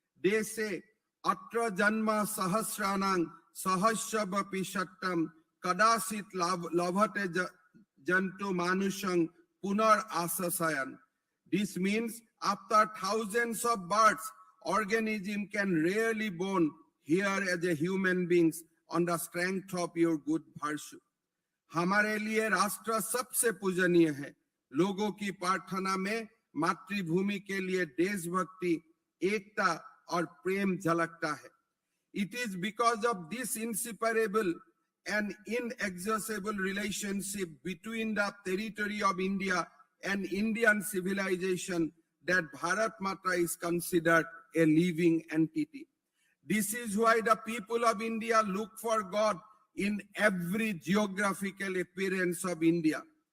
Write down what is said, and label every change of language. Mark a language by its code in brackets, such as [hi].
[en] They say, [sa] Atra Janma Sahasranang Sahasravapi Shattam Kadasit Lavate Jantu Manushang Punar Asasayan. [en] This means after thousands of births, organism can rarely born here as a human beings on the strength of your good virtue. [hi] हमारे लिए राष्ट्र सबसे पूजनीय है। लोगों की प्रार्थना में मातृभूमि के लिए देशभक्ति, एकता और प्रेम झलकता है। [en] It is because of this inseparable and inexhaustible relationship between the territory of India and Indian civilization that Bharat Mata is considered a living entity. This is why the people of India look for God in every geographical appearance of India.